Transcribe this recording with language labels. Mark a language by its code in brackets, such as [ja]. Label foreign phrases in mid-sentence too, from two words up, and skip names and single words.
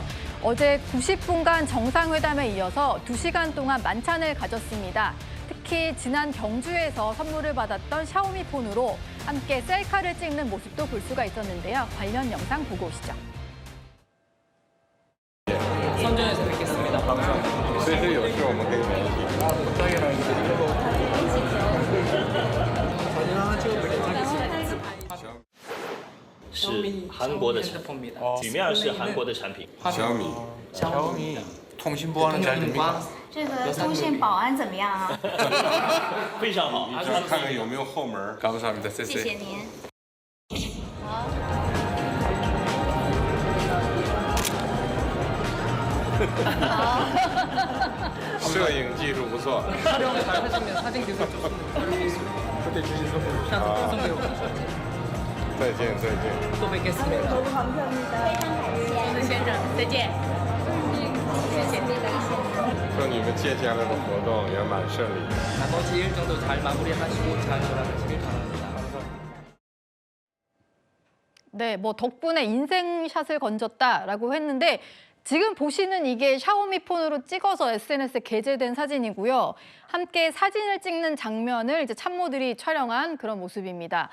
[ko] 어제 90분간 정상회담에 이어서 2시간 동안 만찬을 가졌습니다. 특히 지난 경주에서 선물을 받았던 샤오미 폰으로 함께 셀카를 찍는 모습도 볼 수가 있었는데요. 관련 영상 보고 오시죠. 선전에서 뵙겠습니다. 감사합니다. [zh] 随时有事我们可以联系。张院长，你是韩国的产品，曲面是韩国的产品。小米，通信不安 [ko] 잘 됩니까？ [zh] 这个通信保安怎么样啊？非常好。你就看看有没有后门。감사합니다，谢谢。谢谢您。摄影技术不错。 [ko] 촬영 잘 하시면 사진 기술 좋습니다. 그때 주신 선물 샤도 [zh] 送给我。再见，再见。 [ko] 또 뵙겠습니다. 너무 감사합니다. [zh] 谢先生，再见。谢谢。祝你们接下来的活动圆满顺利。 [ko] 나머지 일정도 잘 마무리하시고 잘 돌아가시길 바랍니다. 네, 뭐 덕분에 인생샷을 건졌다라고 했는데 지금 보시는 이게 샤오미 폰으로 찍어서 SNS에 게재된 사진이고요. 함께 사진을 찍는 장면을 이제 참모들이 촬영한 그런 모습입니다.